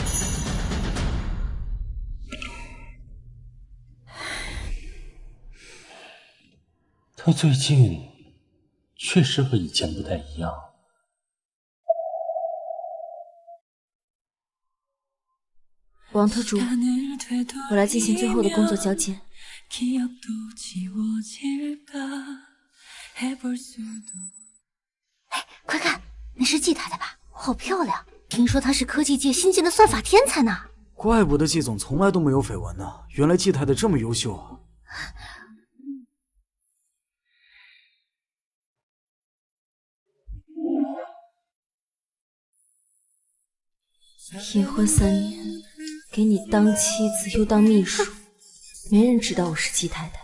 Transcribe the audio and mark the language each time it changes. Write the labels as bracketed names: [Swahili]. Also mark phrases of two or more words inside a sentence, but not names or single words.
[Chinese] 他最近確實和以前不太一樣。王特助，我來進行最後的工作交接。哎，快看，那是季太太吧？好漂亮！聽說她是科技界新晉的算法天才呢。怪不得季總從來都沒有緋聞呢，原來季太太這麼優秀啊！結婚3年，給你當妻子又當秘書，沒人知道我是季太太。